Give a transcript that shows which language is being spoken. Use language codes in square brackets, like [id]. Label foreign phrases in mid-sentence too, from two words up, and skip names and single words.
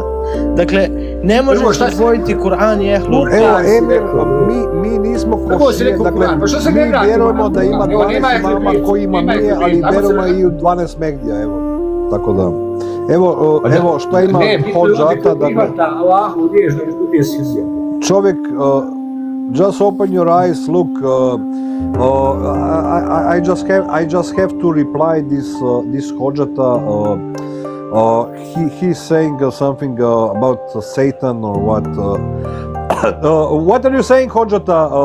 [bs] Dakle, ne možeš odvojiti Kur'an i Ehlul Bejt. Evo, Emir, mi nismo košije, dakle, mi vjerujemo da ima 12 imama koji ima nije, ali vjerujemo i u 12 Mehdija, evo. Tako da, evo šta ima Hodžata, dakle, čovjek, [en] just open your eyes, look, I just have to reply this Hodžata, he's saying something about Satan or what. What are you saying, Hodžata?